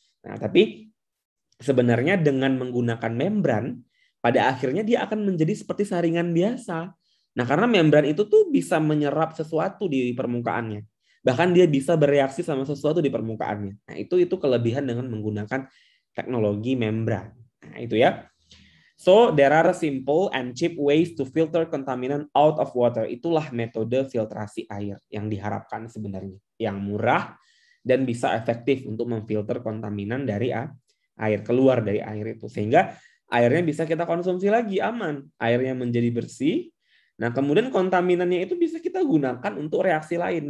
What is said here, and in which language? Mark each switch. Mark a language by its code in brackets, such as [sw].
[id] Nah, tapi sebenarnya dengan menggunakan membran, pada akhirnya dia akan menjadi seperti saringan biasa. Nah, karena membran itu tuh bisa menyerap sesuatu di permukaannya. Bahkan dia bisa bereaksi sama sesuatu di permukaannya. Nah, itu kelebihan dengan menggunakan teknologi membran. Nah, itu ya. [en] So, there are simple and cheap ways to filter contaminant out of water. [id] Itulah metode filtrasi air yang diharapkan sebenarnya. Yang murah dan bisa efektif untuk memfilter kontaminan dari air, keluar dari air itu. Sehingga airnya bisa kita konsumsi lagi, aman. Airnya menjadi bersih. Nah, kemudian kontaminannya itu bisa kita gunakan untuk reaksi lain.